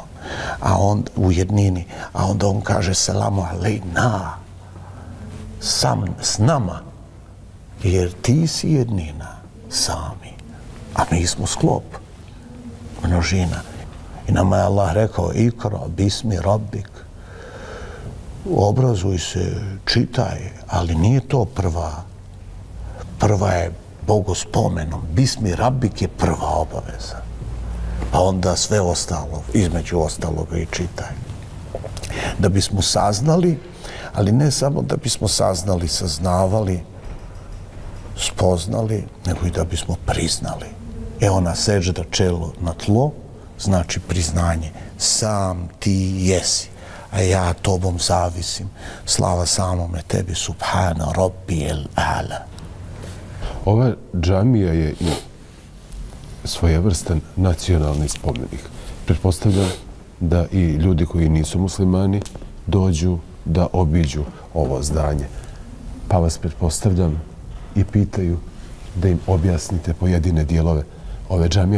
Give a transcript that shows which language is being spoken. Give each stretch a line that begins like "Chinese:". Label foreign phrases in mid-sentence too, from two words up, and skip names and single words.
Bosnian: A on u jednini, a onda on kaže
Arabic: سلام علينا,
Bosnian: sam s nama, jer ti si jednina, sami, a mi smo sklop, množina. I nama je Allah rekao,
Arabic: اقرأ باسم ربك,
Bosnian: obrazuj se, čitaj, ali nije to prva. Prva je bogospomenom.
Arabic: باسم ربك
Bosnian: je prva obaveza. Pa onda sve ostalo, između ostaloga i čitaj. Da bismo saznali, ali ne samo da bismo saznali, saznavali, spoznali, nego i da bismo priznali. Ona sežda čelo na tlo, znači priznanje. Sam ti jesi, a ja tobom zavisim. Slava samome tebi,
Arabic: سبحان ربي الأعلى.
Bosnian: Ova džamija je i svojevrstan nacionalni spomenik. Pretpostavljam da i ljudi koji nisu muslimani dođu da obiđu ovo zdanje. Pa vas pretpostavljam i pitaju da im objasnite pojedine dijelove ove džamije.